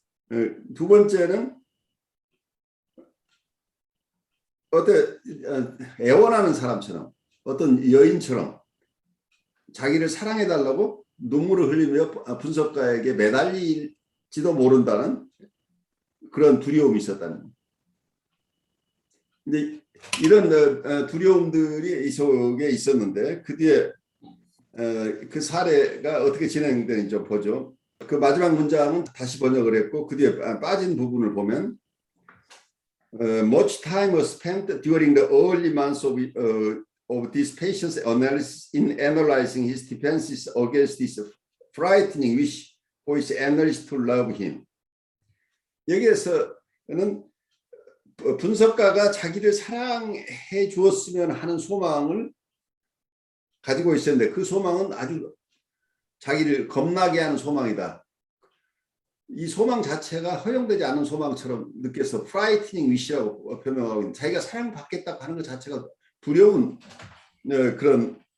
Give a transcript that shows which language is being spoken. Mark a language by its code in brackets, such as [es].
[ko] 2번째는 애원하는 사람처럼 어떤 여인처럼 자기를 사랑해달라고 눈물을 흘리며 분석가에게 매달릴지도 모른다는 그런 두려움이 있었다는 거예요. 근데 이런 두려움들이 이 속에 있었는데 그 뒤에 그 사례가 어떻게 진행되는지 좀 보죠. 그 마지막 문장은 다시 번역을 했고 그 뒤에 빠진 부분을 보면 [en] much time was spent during the early months of this patient's analysis in analyzing his defenses against this frightening wish for his analyst to love him. [ko] 여기에서는 분석가가 자기를 사랑해 주었으면 하는 소망을 가지고 있었는데 그 소망은 아주 자기를 겁나게 하는 소망이다. 이 소망 자체가 허용되지 않는 소망처럼 느껴서 frightening wish라고 변명하고 있는 자기가 사랑받겠다고 하는 것 자체가 두려운 그런